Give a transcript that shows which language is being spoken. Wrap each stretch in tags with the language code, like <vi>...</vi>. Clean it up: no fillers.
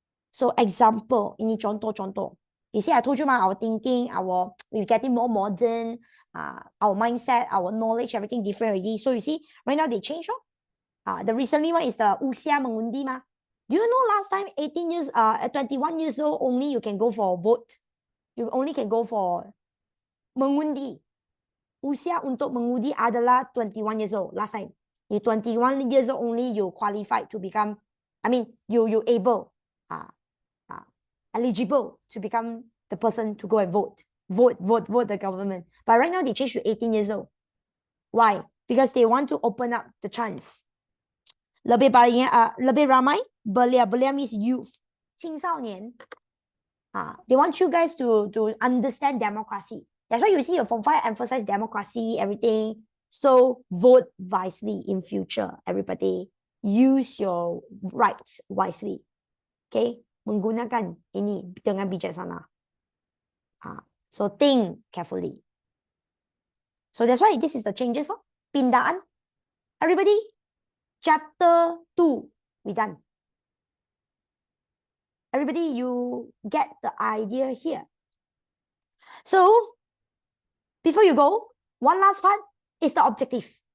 <en>So example,</en> <ms>ini contoh-contoh.</ms> <en>You see, I told you our thinking, we're getting more modern, our mindset, our knowledge, everything different already. So you see, right now they change. The recently one is the</en> <ms>usia mengundi</ms> <en>ma. Do you know last time 18 years, at 21 years old only you can go for vote. You only can go for mengundi.</en> <ms>Usia untuk mengundi adalah</ms> <en>21 years old last time. You 21 years old only you qualified to become, I mean, you able, eligible to become the person to go and vote the government. But right now they changed to 18 years old. Why? Because they want to open up the chance.</en> <ms>Lebih banyak, lebih ramai belia</ms> <en>means youth,</en> <ms>青少年.</ms> <en>They want you guys to understand democracy. That's why you see your Form 5 emphasize democracy, everything. So vote wisely in future, everybody. Use your rights wisely. Okay?</en> <ms>Menggunakan ini dengan bijaksana.</ms> <en>So think carefully. So that's why this is the changes. Pindaan. Everybody, chapter 2, we done. Everybody, you get the idea here. So, before you go, one last part is the objective.</en>